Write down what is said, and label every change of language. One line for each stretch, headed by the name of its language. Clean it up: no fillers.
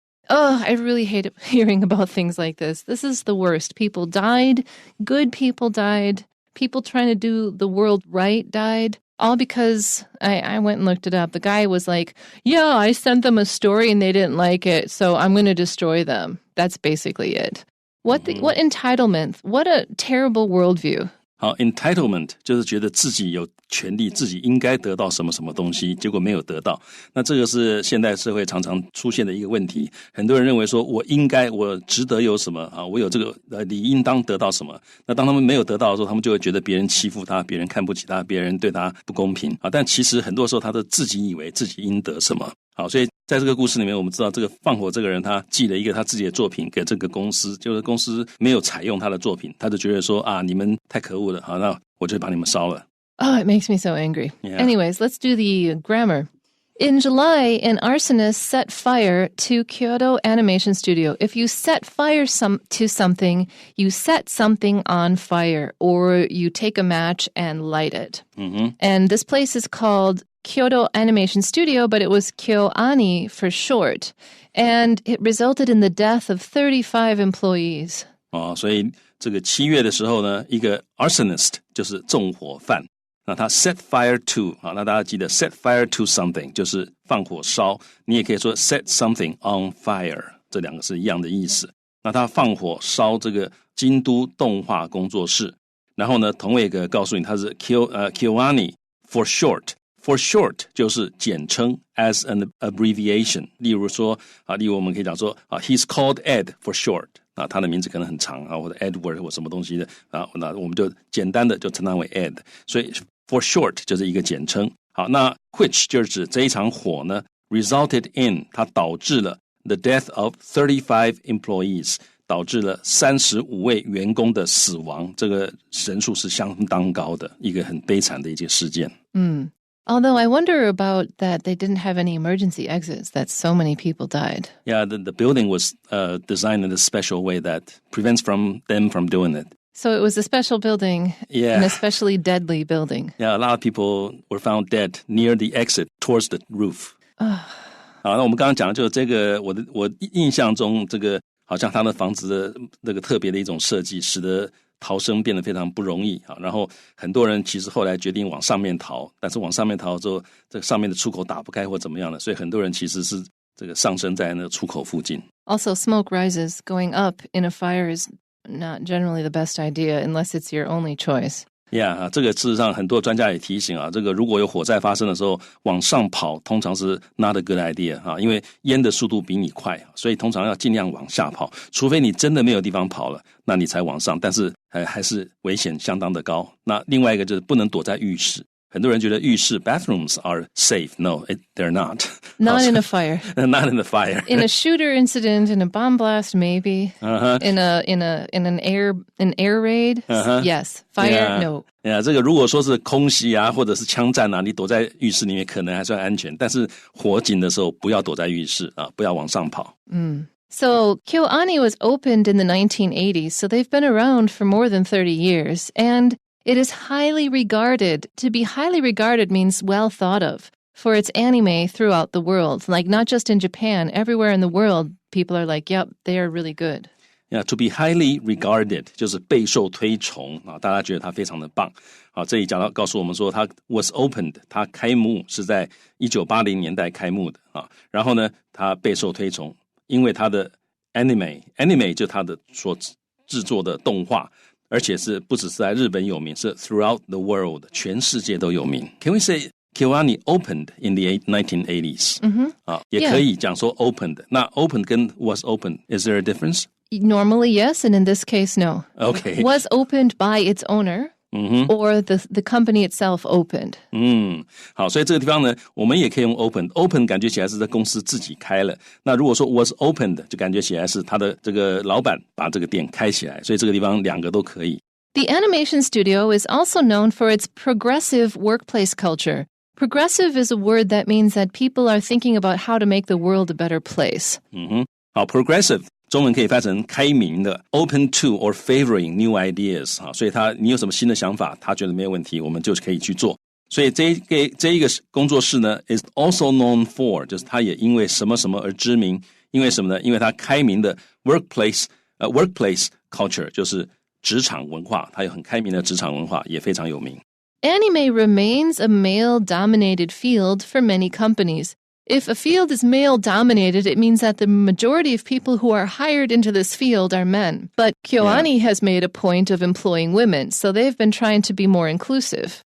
English: Oh, I really hate hearing about things like this. This is the worst. People died. Good people died. People trying to do the world right died. All because I went and looked it up. The guy was like, yeah, I sent them a story and they didn't like it, so I'm going to destroy them. That's basically it. What entitlement? What a terrible worldview.
Chinese: 好 entitlement 就是觉得自己有权利，自己应该得到什么什么东西，结果没有得到。那这个是现代社会常常出现的一个问题。很多人认为说我应该，我值得有什么啊，我有这个理应当得到什么。那当他们没有得到的时候，他们就会觉得别人欺负他，别人看不起他，别人对他不公平啊。但其实很多时候他都自己以为自己应得什么。好，所以在这个故事里面，我们知道这个放火这个人，他寄了一个他自己的作品给这个公司，就是公司没有采用他的作品，他就觉得说啊，你们太可恶了，好，那我就把你们烧了。
English: Oh, it makes me so angry. Yeah. Anyways, let's do the grammar. In July, an arsonist set fire to Kyoto Animation Studio. If you set fire to something, you set something on fire, or you take a match and light it. And this place is called Kyoto Animation Studio, but it was KyoAni for short. And it resulted in the death of 35 employees.
Chinese: 所以这个7月的时候呢，一个 arsonist 就是纵火犯。那他 set fire to 那大家记得 set fire to something 就是放火烧，你也可以说 set something on fire，这两个是一样的意思。那他放火烧这个京都动画工作室，然后呢，同位一个告诉你他是 KyoAni for short。 For short 就是简称 as an abbreviation，例如我们可以讲说 he's called Ed for short，他的名字可能很长或者 Edward 或什么东西的那我们就简单的就称他为 Ed， 所以 for short 就是一个简称。好，那 which 就是指这一场火呢 resulted in 它导致了 the death of 35 employees，导致了35位员工的死亡，这个人数是相当高的，一个很悲惨的一件事件。
English: Although I wonder about that they didn't have any emergency exits, that so many people died. Yeah, the building was designed in a special way that prevents them from doing it. So it was a special building, Yeah. an especially deadly building. Yeah, a lot of people were found dead near the exit towards the roof.
Chinese: 好，那我们刚刚讲的就是这个，我印象中这个好像他的房子的那个特别的一种设计，使得逃生变得非常不容易啊。然后很多人其实后来决定往上面逃，但是往上面逃之后，这个上面的出口打不开或怎么样的，所以很多人其实是这个上升在那个出口附近。
English: Also, smoke rises. Going up in a fire is not generally the best idea unless it's your only choice.Yeah,
Chinese: 这个事实上很多专家也提醒啊，这个如果有火灾发生的时候，往上跑通常是 not a good idea 啊，因为烟的速度比你快，所以通常要尽量往下跑，除非你真的没有地方跑了，那你才往上，但是还是危险相当的高。那另外一个就是不能躲在浴室。很多人觉得浴室 bathrooms are safe.
English: No, they're not. Not in a fire. Not in the fire. In a shooter incident, in a bomb blast, maybe. In an air raid, yes. Fire, no.
Chinese: 这个如果说是空袭啊，或者是枪战啊，你躲在浴室里面可能还算安全，但是火警的时候不要躲在浴室啊，不要往上跑。
English: So KyoAni was opened in the 1980s, so they've been around for more than 30 years, and it is highly regarded. To be highly regarded means well thought of for its anime throughout the world. Like not just in Japan, everywhere in the world, people are like, yep, they are really good.
Chinese: Yeah, to be highly regarded 就是备受推崇啊，大家觉得它非常的棒啊。这里讲到告诉我们说，它 was opened，它开幕是在1980年代开幕的啊。然后呢，它备受推崇，因为它的 anime 就它的所制作的动画。而且是不只是在日本有名，是 throughout the world，全世界都有名。
English: Can we say KyoAni opened in the 1980s？
Chinese: 也可以讲说 opened。
English: 那 opened 跟 was opened, is there a difference? Normally, yes, and in this case, no. Okay. Was opened by its owner.Or the company itself opened.
Chinese: 好，所以这个地方呢，我们也可以用 open 感觉起来是在公司自己开了。那如果说 was opened 就感觉起来是他的这个老板把这个店开起来，所以这个地方两个都可以。
English: The animation studio is also known for its progressive workplace culture. Progressive is a word that means that people are thinking about how to make the world a better place.
Chinese: 好 progressive中文可以翻成开明的 open to or favoring new ideas 所以你有什么新的想法他觉得没有问题我们就可以去做所以这一个工作室呢 is also known for 就是他也因为什么什么而知名因为什么呢因为他开明的 workplace culture 就是职场文化他有很开明的职场文化也非常有名
English: Anime remains a male-dominated field for many companies.If a field is male-dominated, it means that the majority of people who are hired into this field are men. But KyoAni has made a point of employing women, so they've been trying to be more inclusive.